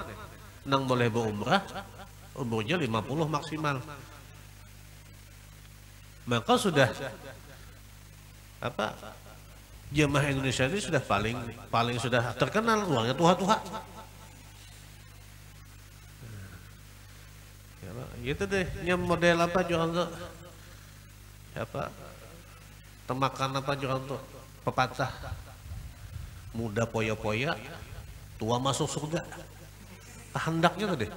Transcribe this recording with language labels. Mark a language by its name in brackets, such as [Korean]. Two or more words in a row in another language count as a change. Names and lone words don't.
[Banjar] Nang boleh berumrah umurnya 50 maksimal. Maka sudah jemaah Indonesia ini sudah paling sudah terkenal uangnya tuha-tuha. [Indonesian] Ya, Pak. Gitu deh, yang model jualan tuh temakan jualan tuh pepatah muda poya-poya tua masuk surga. Kehendaknya tuh deh.